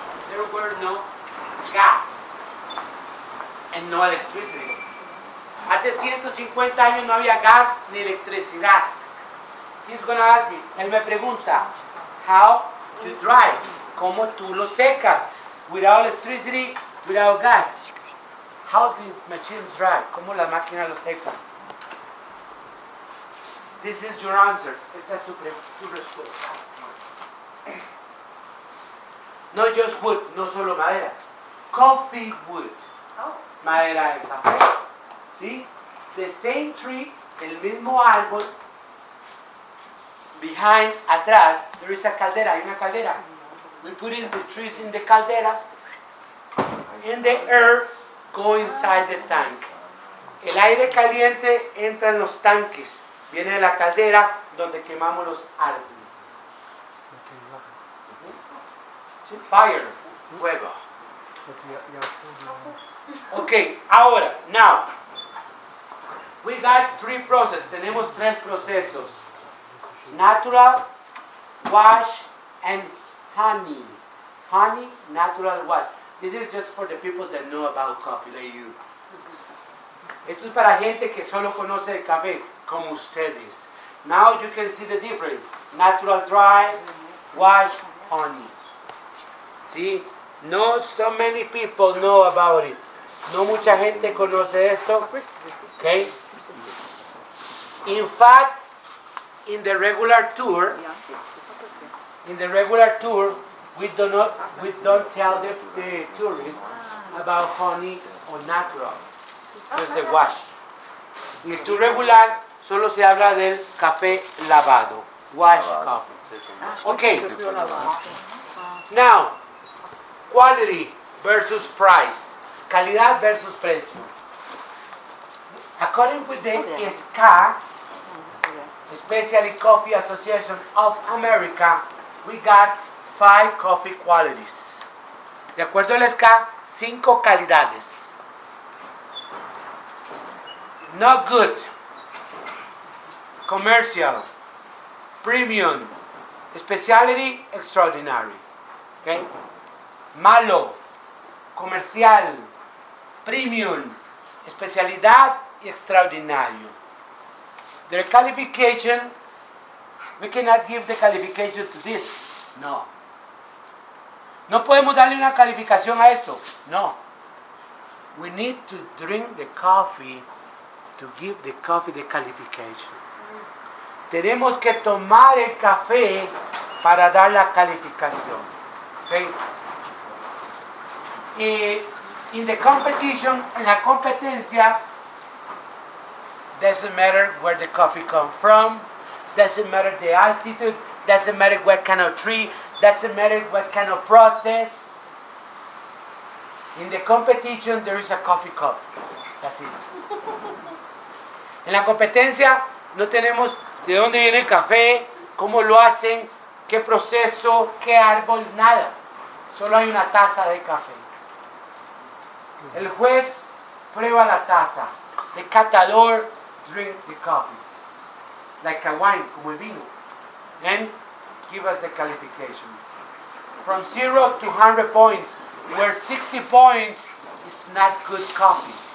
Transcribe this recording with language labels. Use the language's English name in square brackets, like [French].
[English] There were no gas and no electricity. [Spanish] Hace 150 años no había gas ni electricidad. [English] He's going to ask me, [Spanish] él me pregunta, [English] how to dry, [Spanish] cómo tú lo secas, [English] without electricity, without gas. How the machine dry, [Spanish] cómo la máquina lo seca. [English] This is your answer. [Spanish] Esta es tu respuesta. [English] No just wood, [Spanish] no solo madera. [English] Coffee wood. [Spanish] Madera de café. ¿Sí? [English] The same tree, [Spanish] el mismo árbol. [English] Behind, atrás, there is a caldera. [Spanish] Hay una caldera. [English] We put in the trees in the calderas. And the air go inside the tank. [Spanish] El aire caliente entra en los tanques. Viene de la caldera donde quemamos los árboles. [English] Fire, fuego. Okay, ahora, now, we got three processes. [Spanish] Tenemos tres procesos. Natural, wash, and honey. [English] Honey, natural wash. This is just for the people that know about coffee, like you. [Spanish] Esto es para gente que solo conoce el café, como ustedes. [English] Now you can see the difference. Natural dry, wash, honey. See? No so many people know about it. [Spanish] No mucha gente conoce esto. [English] Okay? In fact, in the regular tour, we don't tell the tourists about honey or natural. Just the wash. [Spanish] En el tour regular solo se habla del café lavado. [English] Wash coffee. Okay. Now, quality versus price. [Spanish] Calidad versus precio. [English] According with the SCA, especially Coffee Association of America, we got 5 coffee qualities. [Spanish] De acuerdo a la escala, 5 calidades. [English] Not good, commercial, premium, specialty, extraordinary. Okay? [Spanish] Malo, comercial, premium, especialidad y extraordinario. [English] Their qualification, we cannot give the qualification to this. [Spanish] No. No podemos darle una calificación a esto. No. [English] We need to drink the coffee to give the coffee the qualification. [Spanish] Tenemos que tomar el café para dar la calificación. [English] Okay? Y in the competition, [Spanish] en la competencia, [English] doesn't matter where the coffee comes from, doesn't matter the altitude, doesn't matter what kind of tree, doesn't matter what kind of process. In the competition, there is a coffee cup. That's it. [Spanish] En la competencia no tenemos de dónde viene el café, cómo lo hacen, qué proceso, qué árbol, nada. Solo hay una taza de café. El juez prueba la taza. [English] The catador drink the coffee. Like a wine, [Spanish] como el vino. [English] And give us the qualification. From 0 to 100 points, where 60 points is not good coffee.